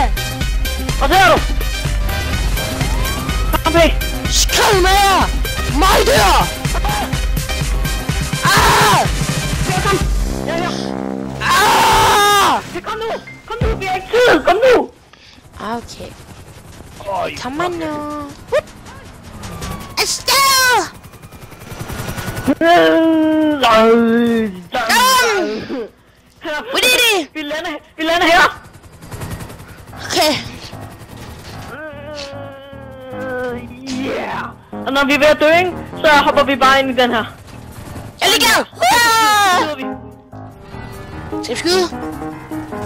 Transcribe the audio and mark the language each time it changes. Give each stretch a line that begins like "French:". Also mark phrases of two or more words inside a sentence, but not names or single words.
Danish: Og der er du. Kom, P. Skrid med jer! Mig der! Ah! Ja, kom. Ja. Ah! Ja, kom nu, vi har ikke tid. Kom nu. Okay. Kom on nu.
English: Estelle! What did he?
Danish: Vi lander her. Okay. Yeah. Og når vi er ved at dø, ikke, så hopper vi bare ind i den her. Jeg ligger! Så skyder vi. Skal vi skyde? Ja.